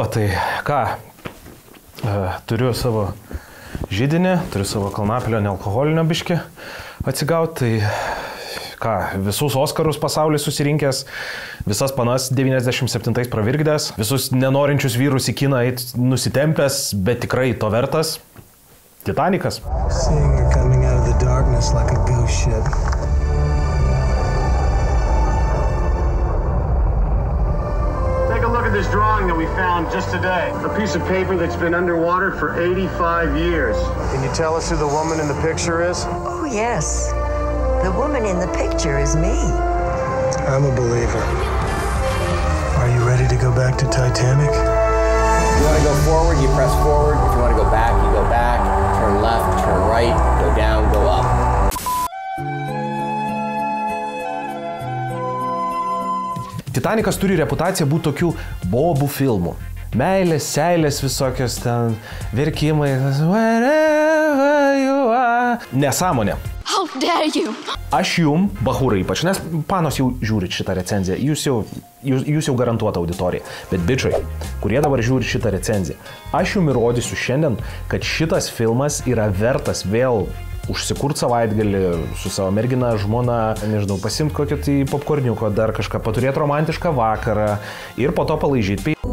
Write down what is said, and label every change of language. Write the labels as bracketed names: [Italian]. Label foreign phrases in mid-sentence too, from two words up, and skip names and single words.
[Lithuanian] Tai ką, turiu savo židinį, turiu savo kalnapilio nealkoholinio biškį atsigauti. Tai ką, visus Oskarus pasaulis susirinkęs, visas panas 97 pravirkdęs, visus nenorinčius vyrus į kiną eit nusitempęs, bet tikrai to vertas. Titanikas. [English] This drawing that we found just today. A piece of paper that's been underwater for 85 years. Can you tell us who the woman in the picture is? Oh, yes. The woman in the picture is me. I'm a believer. Are you ready to go back to Titanic? If you want to go forward, you press forward. If you want to go back, you go back. Turn left, turn right, go down, go up. [Lithuanian] Titanikas turi reputaciją būti tokių bobų filmų. Meilės, seilės visokios ten, verkimai. Nesąmonė. [English] How dare you? [Lithuanian] Aš jum, bachūrai ypač, nes panos jau žiūrit šitą recenziją, jūs jau garantuota auditorija. Bet bičiai, kurie dabar žiūri šitą recenziją, aš jum įrodysiu šiandien, kad šitas filmas yra vertas vėl užsikurt savaitgalį su savo mergina, žmona, nežinau, pasimt kokį tai popkorniuko, dar kažką, paturėti romantišką vakarą ir po to palaižyti.